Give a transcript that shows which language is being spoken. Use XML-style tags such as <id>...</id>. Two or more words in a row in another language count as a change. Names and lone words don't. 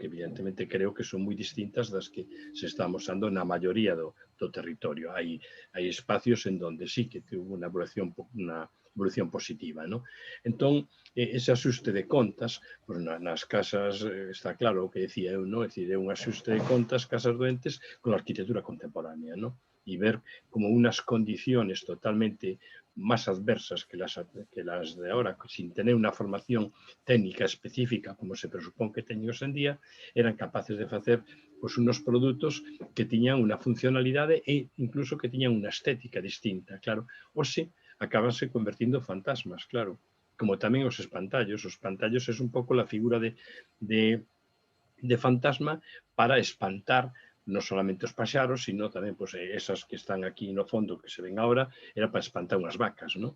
<gl>Que evidentemente creo que son moi distintas das que se está mostrando na maioría do territorio.</gl> <es>Hai espacios en donde sí que tuvo</es> <gl>unha evolución positiva,</gl> <es>¿no?</es> <gl>Entón, ese axuste de contas, pues nas casas está claro o que decía eu, ¿no? É dicir, é un axuste de contas, casas doentes, con a arquitectura contemporánea, ¿no?</gl> <es>Y ver como unas condiciones totalmente más adversas que las de ahora, sin tener una formación técnica específica como se presupón que</es> <gl>teñen hoxe en día, eran capaces de facer pues, unos produtos que tiñan unha funcionalidade e incluso que tiñan unha estética distinta, claro. Hoxe acabanse convertindo fantasmas, claro, como tamén os espantallos. Os espantallos é un pouco a figura de fantasma para espantar non solamente os paxaros, sino tamén pues, esas que están aquí no fondo que se ven agora, era para espantar unhas vacas, ¿no?</gl>